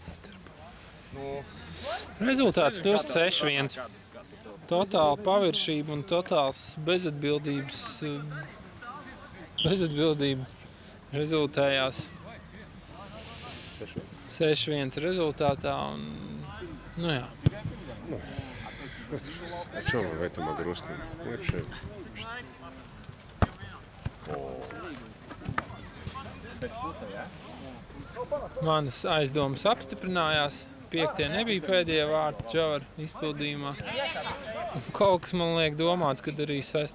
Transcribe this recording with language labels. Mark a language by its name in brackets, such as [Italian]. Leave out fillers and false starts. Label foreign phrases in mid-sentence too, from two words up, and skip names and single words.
[Latvian] Rezultāts kļūst 6-1. Totāla paviršība un totāls bezatbildība rezultējās 6-1 rezultātā un, nu jā. [Russian] О чем в этом о грустном? Вообще. [Latvian] Manas aizdomas apstiprinājās. 5. nebija pēdējie vārti Džavara izpildījumā. Kaut kas man liek domāt, kad arī 6.